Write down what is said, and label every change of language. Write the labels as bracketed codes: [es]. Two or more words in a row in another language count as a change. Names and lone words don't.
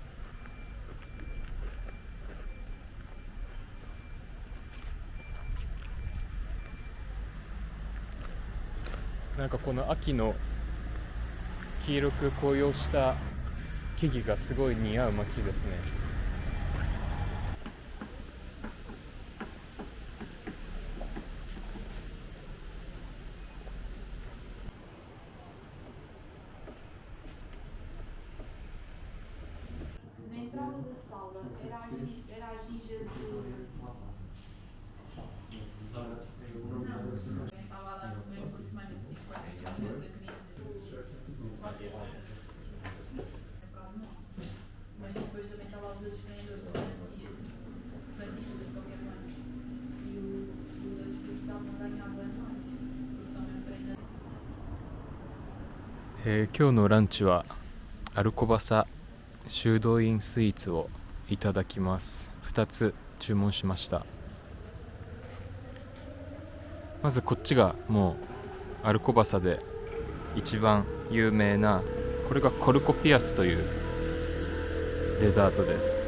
[ja] なんかこの秋の黄色く紅葉した木々がすごい似合う街ですね。 [pt] Na entrada da sala era a giga de. Não, estava a dar um treino por semana de 45 minutos a criança. Mas depois também estava os outros treinadores, o Francisco de qualquer maneira. E os outros dois estavam a ganhar bem mais. Porque são mesmo treinadores. [ja] 今日のランチはアルコバサ修道院スイーツをいただきます。2つ注文しました。まずこっちがもうアルコバサで一番有名な、これがコルコピアスというデザートです。